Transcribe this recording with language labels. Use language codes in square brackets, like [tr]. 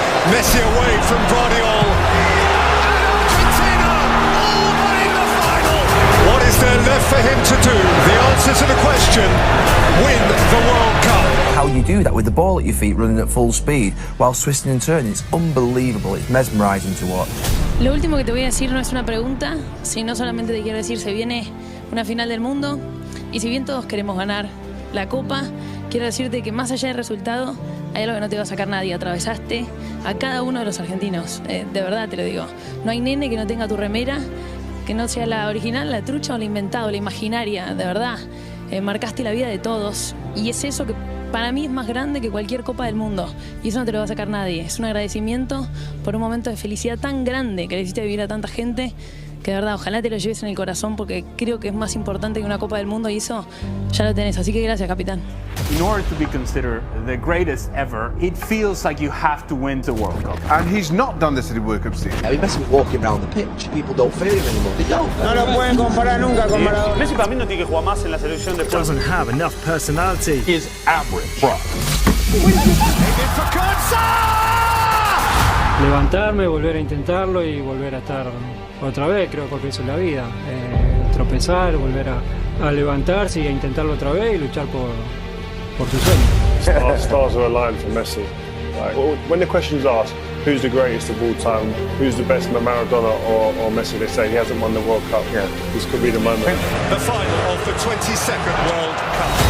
[en] Messi away from Guardiola, and Argentina all but in the final. What is there left for him to do? The answer to the question: win the World Cup. How you do that with the ball at your feet running at full speed while twisting and turning, it's unbelievable, it's mesmerizing to watch. [es] Lo último que te voy a decir no es una pregunta, sino solamente te quiero decir, se viene una final del mundo y si bien todos queremos ganar la Copa, quiero decirte que más allá del resultado hay algo que no te va a sacar nadie. Atravesaste a cada uno de los argentinos, de verdad te lo digo. No hay nene que no tenga tu remera, que no sea la original, la trucha o la inventada, la imaginaria, de verdad. Marcaste la vida de todos y es eso que para mí es más grande que cualquier Copa del Mundo y eso no te lo va a sacar nadie. Es un agradecimiento por un momento de felicidad tan grande que le hiciste vivir a tanta gente que de verdad ojalá te lo lleves en el corazón porque creo que es más importante que una Copa del Mundo y eso ya lo tenés, así que gracias, capitán. [en] In order to be considered the greatest ever, it feels like you have to win the World Cup. And he's not done this at the World Cup stage. I mean, Messi was walking around the pitch. People don't feel him anymore. They don't. [es] No lo pueden comparar nunca con Maradona. Messi para mí no tiene que jugar más en la selección de [en] Doesn't have enough personality. Is average. Bro. [es] Levantarme, volver a intentarlo y volver a estar otra vez, creo que eso es la vida. Tropezar, volver a levantarse y a intentarlo otra vez y luchar por su sueño. [en] Stars are aligned for Messi. Like, when the question's asked, who's the greatest of all time, who's the best, Maradona or Messi, they say he hasn't won the World Cup. Yeah. This could be the moment. The final of the 22nd World Cup.